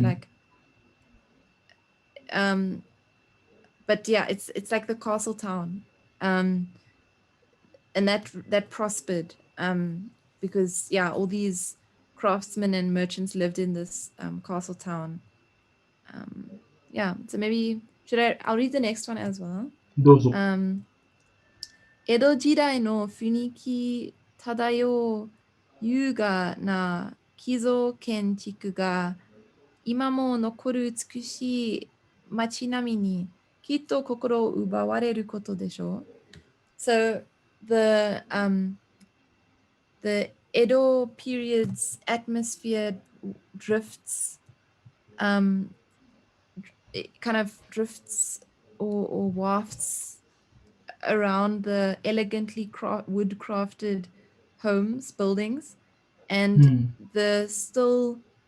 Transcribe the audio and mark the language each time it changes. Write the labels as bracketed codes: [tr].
[en] Like, but yeah, it's like the castle town, and that prospered, because yeah, all these craftsmen and merchants lived in this castle town. Yeah, so maybe I'll read the next one as well. [ja] どうぞ。江戸時代の雰囲気漂う優雅な基礎建築が今も残る美しい街並みにきっと心を奪われることでしょう。 [en] So the Edo period's atmosphere drifts, it kind of drifts or wafts around the elegantly wood crafted homes, buildings, and the still